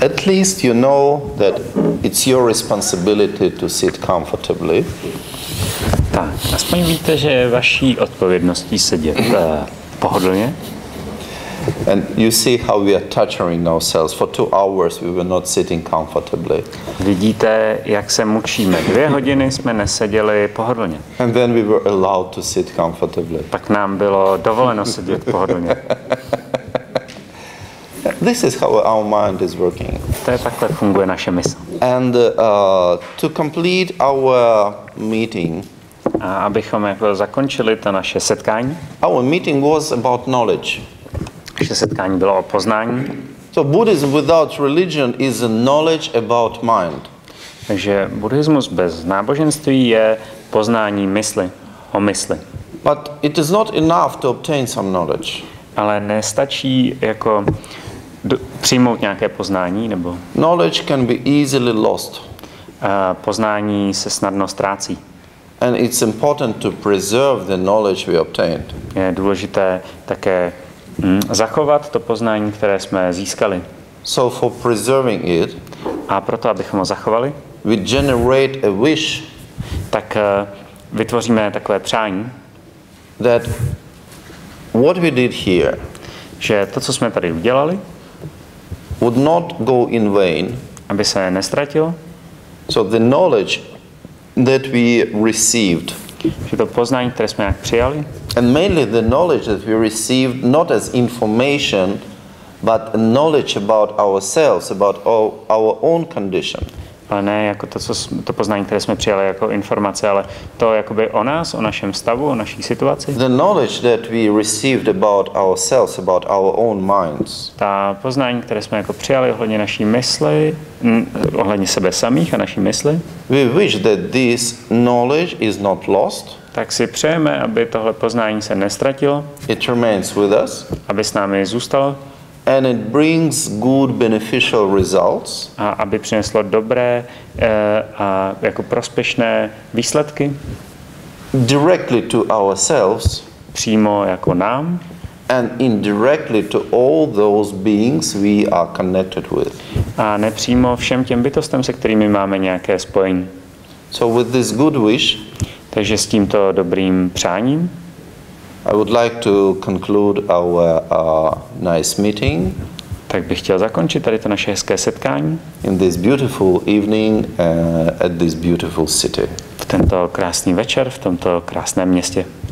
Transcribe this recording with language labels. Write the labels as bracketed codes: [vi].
[en] At least you know that it's your responsibility to sit comfortably. [cs] Tak, aspoň víte, že je vaší odpovědností sedět pohodlně. [en] And you see how we are torturing ourselves. For 2 hours we were not sitting comfortably. [cs] Vidíte, jak se mučíme. 2 hodiny jsme neseděli pohodlně. [en] And then we were allowed to sit comfortably. [cs] Pak nám bylo dovoleno sedět pohodlně. [en] This is how our mind is working. [cs] To je takhle funguje naše mysl. [en] And to complete our meeting, [cs] A abychom jako zakončili to naše setkání, [en] our meeting was about knowledge. [cs] naše setkání bylo o poznání. [en] So Buddhism without religion is a knowledge about mind. [cs] Takže buddhismus bez náboženství je poznání mysli, o mysli. [en] But it is not enough to obtain some knowledge. [cs] Ale nestačí jako přijmout nějaké poznání, nebo [en] Knowledge can be easily lost. [cs] Poznání se snadno ztrácí. [en] And it's important to preserve the knowledge we obtained. [cs] Je důležité také zachovat to poznání, které jsme získali. [en] So for preserving it, [cs] A proto, abychom ho zachovali, [en] we generate a wish [cs] tak vytvoříme takové přání, [en] that what we did here [cs] že to, co jsme tady udělali, [en] would not go in vain. [cs] aby se nestratilo, [en] So the knowledge that we received, [cs] že to poznání, které jsme nějak přijali, [en] and mainly the knowledge that we received not as information, but a knowledge about ourselves, about our own condition. [cs] ale ne jako to poznání, které jsme přijali jako informace, ale to jakoby o nás, o našem stavu, o naší situaci. [en] The knowledge that we received about ourselves, about our own minds, [cs] Ta poznání, které jsme jako přijali ohledně naší mysli, ohledně sebe samých a naší mysli, [en] we wish that this knowledge is not lost. [cs] tak si přejeme, aby tohle poznání se nestratilo, [en] It remains with us, [cs] aby s námi zůstalo [en] and it brings good beneficial results [cs] a aby přineslo dobré a jako prospěšné výsledky [en] directly to ourselves [cs] přímo jako nám [en] and indirectly to all those beings we are connected with. [cs] a nepřímo všem těm bytostem, se kterými máme nějaké spojení. [en] So with this good wish, [cs] Takže s tímto dobrým přáním [en] I would like to conclude our nice meeting [cs] tak bych chtěl zakončit tady to naše hezké setkání [en] in this beautiful evening at this beautiful city. [cs] v tento krásný večer, v tomto krásném městě.